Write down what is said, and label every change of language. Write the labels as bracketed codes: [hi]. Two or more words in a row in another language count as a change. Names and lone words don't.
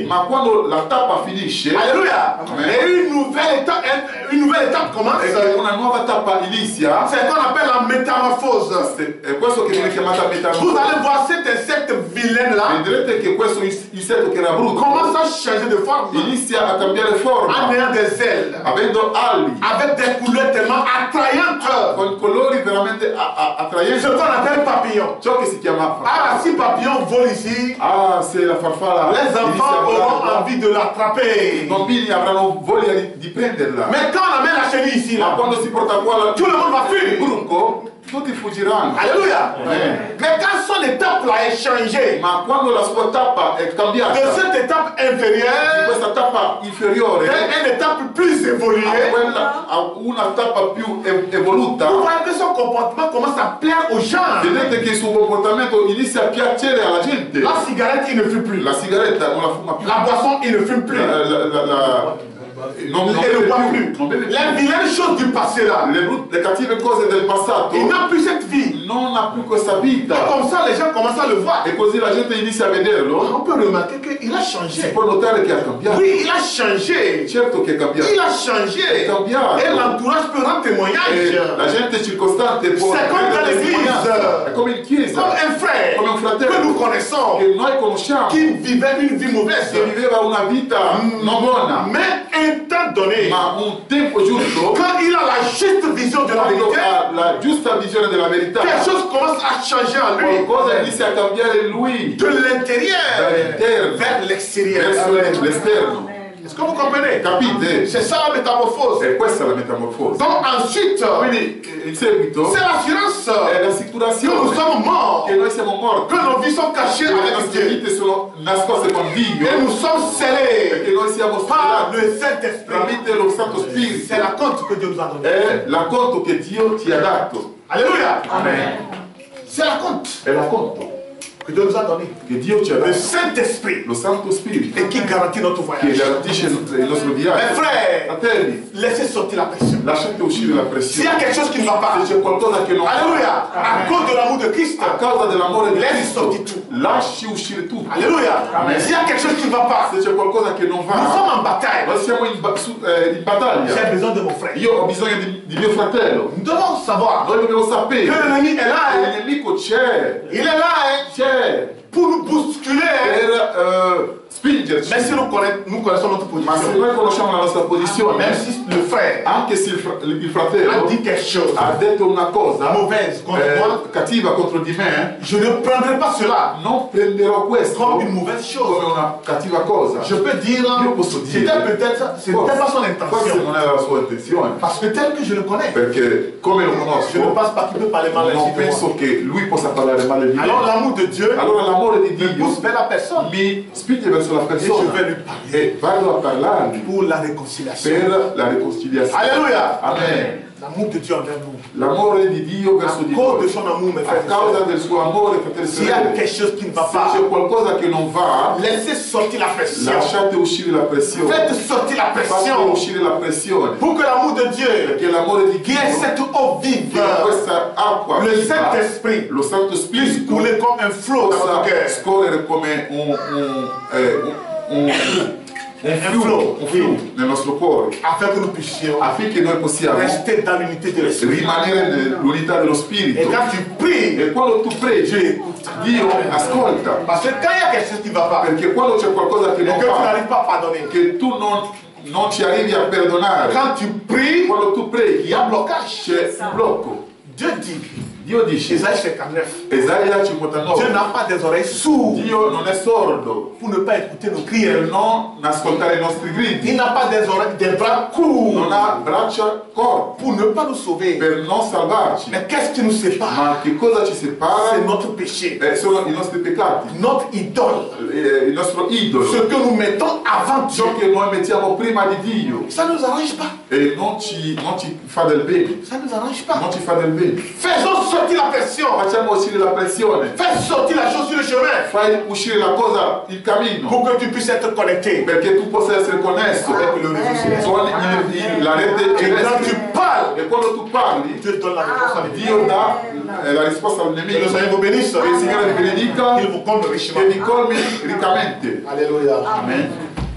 [it] Ma quando la tappa finisce, [fr] alléluia, Amen. et une nouvelle étape commence, [it] e che una nuova tappa inizia, [fr] c'est ce qu'on appelle la métamorphose. [it] è questo che viene chiamata [fr] Vous [it] metamorfosi. [fr] allez voir cet insecte vilain là [it] Vedrete che questo insetto che era brutto [fr] commence à changer de forme, [it] inizia a cambiare [fr] en [it] forma, [fr] ayant des ailes, [it] avendo ali, [fr] avec des couleurs tellement attrayantes. [it] con colori veramente attraenti. [fr] Ce qu'on appelle papillon. [it] Ciò che si chiama [fr] Ah, si papillon vole ici, [it] ah, se la farfalla [fr] les [it] inizia a [fr] enfants auront [it] volare, [fr] envie de l'attraper. [it] i bambini avranno voglia di prenderla. [fr] Mais quand on amène la chenille ici, [it] Ma [fr] là, [it] quando si porta qua [fr] tout le monde va [it] il [fr] fuir. [it] bruco, tutti fuggiranno. [fr] Alléluia. Amen. Mais quand son étape là est changée, [it] Ma quando la sua tappa è [fr] de [it] cambiata, [fr] cette étape [it] di [fr] inférieure [it] questa tappa inferiore [fr] vers une étape plus évoluée, [it] a una tappa più evoluta, [fr] vous voyez que son comportement commence à plaire aux gens. [it] vedete che il suo comportamento inizia a piacere alla gente. [fr] La cigarette, il ne fume plus. [it] La sigaretta non la fuma più. [fr] La boisson, il ne fume plus. [it] Non [fr] Il ne [it] beve [fr] boit [it] più. [fr] plus. [it] Non beve più. [fr] Les vilaines choses du passé là, [it] Le cattive cose del passato [fr] il n'a plus cette vie. [it] non ha più questa vita. [fr] Comme ça, les gens commencent à le voir. [it] E così la gente inizia a vederlo. [fr] On peut remarquer qu'il a [it] Si [fr] changé. [it] può notare che ha cambiato. [fr] Oui, il a changé. [it] Certo che è cambiato. [fr] Il a changé. [it] È cambiato. [fr] Et l'entourage peut rendre [it] E [fr] témoignage. [it] la gente circostante può [fr] C'est comme dans [it] rendere [fr] l'église. [it] testimonianza. È come in [fr] Comme [it] chiesa, [fr] un frère [it] come un fratello [fr] que nous connaissons, [it] che noi conosciamo, [fr] qui vivait une vie mauvaise. [it] che viveva una vita non buona, [fr] Mais un temps donné, [it] ma un tempo giusto, [fr] quand il a la juste vision de la [it] quando [fr] vérité, [it] ha la giusta visione della verità, [fr] quelque chose commence à changer en lui. [it] qualcosa inizia a cambiare in lui, [fr] De l'intérieur [it] dall'interno [fr] vers l'extérieur. [it] verso l'esterno. [fr] Est-ce que vous comprenez? [it] Capite? [fr] C'est ça la métamorphose. [it] E questa è la metamorfosi. [fr] Donc ensuite, [it] Quindi in seguito [fr] c'est l'assurance [it] è [fr] que nous [it] l'assicurazione [fr] sommes morts, [it] che noi siamo morti, [fr] que nos vies sont cachées [it] che le [fr] avec [it] nostre [fr] Dieu, [it] vite sono nascoste con Dio, [fr] et nous sommes scellés [it] che noi siamo [fr] par [it] sperati [fr] le Saint-Esprit. [it] tramite lo Santo Spirito. [fr] C'est la compte que Dieu nous a donnée. [it] È l'acconto che Dio ti ha dato. [fr] Alléluia. Amen. C'est la compte [it] È l'acconto [fr] que Dieu nous a donnée. [it] che Dio ci ha [fr] Le [it] dato. [fr] Saint-Esprit [it] Lo Santo Spirito [fr] et qui garantit notre [it] che [fr] voyage. [it] garantisce il nostro [fr] Mes [it] viaggio. [fr] frères, [it] Fratelli, [fr] laissez sortir la pression. [it] lasciate uscire la [fr] S'il y a [it] pressione. [fr] quelque chose qui ne va pas, [it] Se c'è qualcosa che non va, [fr] Alléluia, à cause de l'amour de Christ, [it] a causa dell'amore di [fr] laisse [it] Cristo, [fr] sortir tout. [it] lasci uscire tutto. [fr] Alléluia. S'il y a quelque chose qui ne va pas, [it] Se c'è qualcosa che non [fr] nous [it] va, [fr] sommes en bataille. [it] noi siamo in battaglia. [fr] J'ai besoin de mon frère. [it] Io ho bisogno di mio fratello. [fr] Nous devons savoir [it] Noi dobbiamo [fr] que [it] sapere [fr] l'ennemi est là. [it] che [fr] Hein. [it] il nemico c'è, [fr] Il est là hein, [it] c'è [fr] pour nous bousculer. Hein. [it] per spingerci. [fr] Mais si nous connaissons notre [it] Ma se [fr] position, [it] noi conosciamo la nostra posizione, [fr] même si le frère [it] anche se il [fr] a [it] fratello [fr] dit quelque chose [it] ha detto una cosa [fr] mauvaise contre moi, [it] cattiva contro di me, [fr] je ne prendrai pas cela [it] non prenderò questo [fr] comme une mauvaise chose. [it] come una cattiva cosa. [fr] Je peux dire, [it] Io posso dire, [fr] c'était pas son [it] forse [fr] intention. [it] non era la sua intenzione, [fr] Parce que tel que je le connais, [it] perché come lo [fr] je ne [it] conosco, [fr] pense pas qu'il peut parler mal [it] non [fr] ainsi de moi. [it] penso che lui possa parlare male di me. [fr] Alors l'amour de Dieu [it] Allora l'amore di [fr] me [it] Dio [fr] pousse vers la personne [it] mi spinge verso la [fr] et je [it] persona [fr] vais lui parler [it] e vado a parlargli [fr] pour la réconciliation. [it] per la riconciliazione. [fr] Alléluia. Amen. L'amour de Dieu envers nous. [it] L'amore di Dio verso [fr] À [it] di [fr] cause de [it] noi, [fr] son amour, mes [it] a [fr] frères et [it] causa [fr] sœurs, [it] del suo amore, fratelli e [fr] s'il y a [it] sorelle, [fr] quelque chose qui ne va [it] se [fr] pas, [it] c'è qualcosa che non va, [fr] laissez sortir la pression. [it] lasciate uscire la pressione. [fr] Faites sortir la [it] Fate [fr] pression [it] uscire la pressione. [fr] pour que l'amour de Dieu, [it] Perché l'amore di [fr] qui [it] Dio, [fr] est cette eau vive, [it] che questa acqua [fr] le [it] viva, [fr] Saint-Esprit, [it] lo Santo [fr] puisse [it] Spirito, [fr] couler comme un flot dans [it] possa [fr] notre cœur. [it] scorrere come un fiume nel nostro cuore, [fr] Afin que nous puissions [it] affinché noi possiamo [fr] rester dans l'unité de l'Esprit. [it] rimanere nell'unità dello [fr] Et [it] Spirito. [fr] quand tu pries, [it] E quando tu preghi, Dio ascolta. [fr] parce que quand il y a quelque chose qui ne va pas, [it] Perché quando c'è qualcosa che [fr] et [it] non [fr] que tu [it] va, [fr] n'arrives pas à pardonner, [it] che tu non ci arrivi a perdonare, [fr] quand tu pries, [it] quando tu [fr] il [it] preghi [fr] y a blocage. [it] c'è un blocco. [fr] Dieu dit, [it] Dio dice, [fr] Isaïe 59, [it] Esaia [fr] Dieu [it] 59, [fr] n'a pas des oreilles sourdes [it] Dio non è sordo [fr] pour ne pas écouter nos cris. [it] per non ascoltare i nostri gridi, [fr] Il n'a pas des oreilles, des bras courts [it] non ha braccia corte [fr] pour ne pas nous sauver. [it] per non salvarci. [fr] Mais qu'est-ce qui nous sépare? [it] Ma che cosa ci separa? [fr] C'est notre péché, [it] Sono i nostri peccati, [fr] notre idole, [it] il nostro idolo, [fr] ce que nous mettons avant Dieu. [it] ciò che noi mettiamo prima di Dio. [fr] Ça ne nous arrange pas. [it] e non ci fa del bene, [fr] Ça ne nous arrange pas. [it] non ci fa del bene. [fr] Faisons sortir la pression. [it] Facciamo uscire la pressione, [fr] Fais sortir la chose sur le chemin [it] fai uscire la cosa, il cammino, [fr] pour que tu puisses être connecté. [it] perché tu possa essere connesso [fr] Avec le réseau céleste. [it] con la rete [fr] Et quand tu [it] celeste. [fr] parles, [it] E quando tu parli, [fr] Dieu te donne la réponse à l'ennemi. [it] Dio dà la risposta al [fr] Que [it] nemico. [fr] le Seigneur vous bénisse. [it] Che il Signore vi benedica, [fr] Qu'il vous comble richement. [it] che vi colmi riccamente. [fr] Alléluia. Amen.